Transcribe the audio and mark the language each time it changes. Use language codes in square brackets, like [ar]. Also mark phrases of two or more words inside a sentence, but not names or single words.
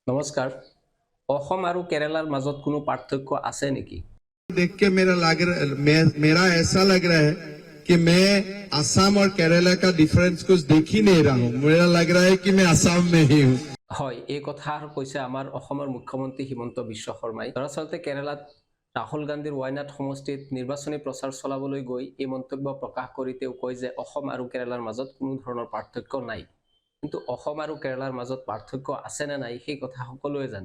[as] নমস্কাৰ। অসম আৰু কেৰালাৰ মাজত কোনো পাৰ্থক্য আছে নেকি? [hi] देख के मेरा ऐसा लग रहा है कि मैं असम और केरला का डिफरेंस कुछ देख ही नहीं रहा हूँ। मेरा लग रहा है कि मैं असम में ही हूँ। [as] হয়, এই কথা কৈছে আমাৰ অসমৰ মুখ্যমন্ত্ৰী হিমন্ত বিশ্ব শৰ্মাই। দৰাচলতে কেৰালাত ৰাহুল গান্ধীৰ ৱায়নাড সমষ্টিত নিৰ্বাচনী প্ৰচাৰ চলাবলৈ গৈ এই মন্তব্য প্ৰকাশ কৰি তেওঁ কয় যে অসম আৰু কেৰালাৰ মাজত কোনো ধৰণৰ পাৰ্থক্য নাই। কিন্তু অসম আৰু কেৰালাৰ মাজত পাৰ্থক্য আছে নে নাই সেই কথা সকলোৱে জানে।